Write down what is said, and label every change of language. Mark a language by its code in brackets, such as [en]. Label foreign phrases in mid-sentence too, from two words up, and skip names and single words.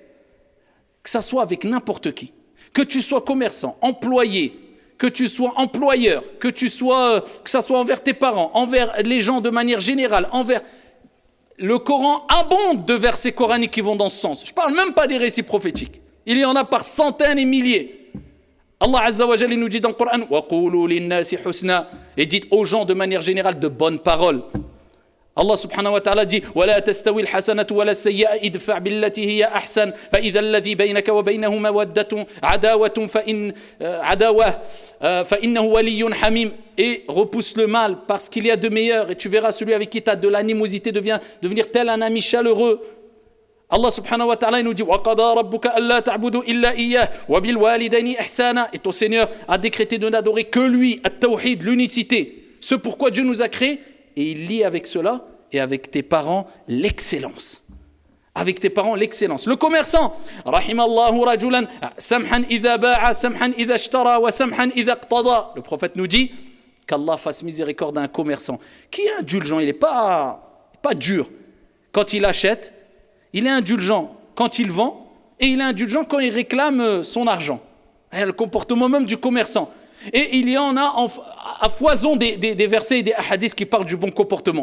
[fr] Que ça soit avec n'importe qui. Que tu sois commerçant, employé, que tu sois employeur, que ça soit envers tes parents, envers les gens de manière générale, envers... Le Coran abonde de versets coraniques qui vont dans ce sens. Je ne parle même pas des récits prophétiques. Il y en a par centaines et milliers. [ar] الله عز وجل [fr] nous dit dans le Coran [ar] وقولوا للناس حسنا, [fr] et dites aux gens de manière générale de bonnes paroles. [ar] الله سبحانه وتعالى dit ولا تستوي الحسنة ولا السيئة ادفع بالتي هي أحسن فإذا الذي بينك وبينه مودة عداوة فإنه ولي حميم, [fr] et repousse le mal parce qu'il y a de meilleurs, et tu verras celui avec qui tu as de l'animosité devenir tel un ami chaleureux. [ar] الله سبحانه وتعالى [fr] nous dit [ar] وقضى ربك ألا تعبدوا إلا إياه وبالوالدين إحسانا, [fr] et ton Seigneur a décrété de n'adorer que lui, at-tawhid, l'unicité, ce pourquoi Dieu nous a créés, et il lie avec cela et avec tes parents l'excellence. Avec tes parents l'excellence. Le commerçant, [ar] رحم الله رجلا سمحا إذا باع سمحا إذا اشترى وسمحا إذا اقتضى. [fr] Le prophète nous dit qu'Allah fasse miséricorde à un commerçant qui est indulgent, il n'est pas dur quand il achète. Il est indulgent quand il vend, et il est indulgent quand il réclame son argent. Et le comportement même du commerçant. Et il y en a à foison des versets et des hadiths qui parlent du bon comportement.